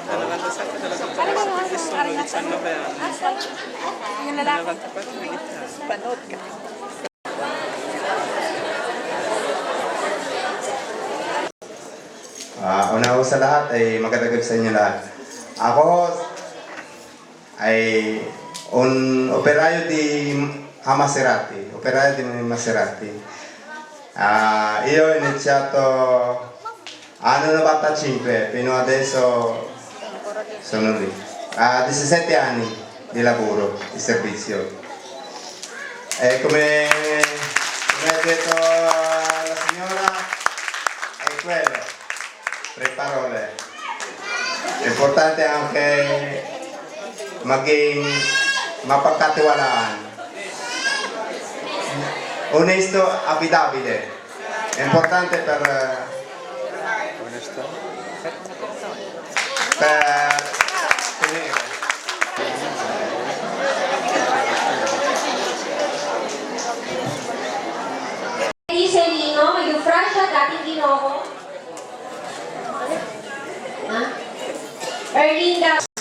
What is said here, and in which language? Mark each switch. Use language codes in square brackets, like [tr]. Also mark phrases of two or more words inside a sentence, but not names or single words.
[tl] Yung lalaki. Panood ka. Una ko sa lahat ay magandang gabi sa inyo lahat. Ako ay [it] operaio di Maserati. Operaio di Maserati. Io ho iniziato anno 95, fino adesso sono lì. 17 anni di lavoro, di servizio. E come ha detto la signora, è quello. 3 parole. È importante anche [tl] maging mapagkatiwalaan. [it] Onesto, affidabile. È importante per tenere. [tl] Iselino, may Frasha, dating Ginoo. Erlinda.